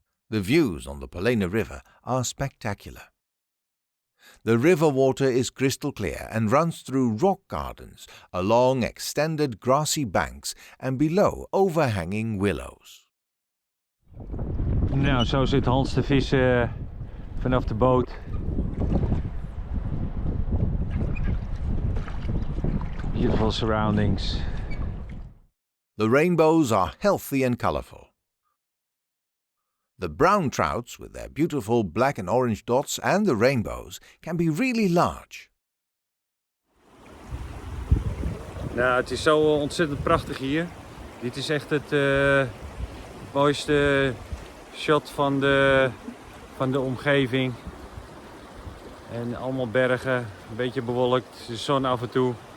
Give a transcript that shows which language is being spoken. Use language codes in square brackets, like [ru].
[en] The views on the Palena River are spectacular. The river water is crystal clear and runs through rock gardens, along extended grassy banks and below overhanging willows. [nl] Nou, zo zit Hans te vissen vanaf de boot. [en] Beautiful surroundings. The rainbows are healthy and colorful. The brown trouts, with their beautiful black and orange dots, and the rainbows, can be really large. [nl] Nou, het is zo ontzettend prachtig hier. Dit is echt het mooiste shot van de omgeving. En allemaal bergen, een beetje bewolkt, de zon af en toe.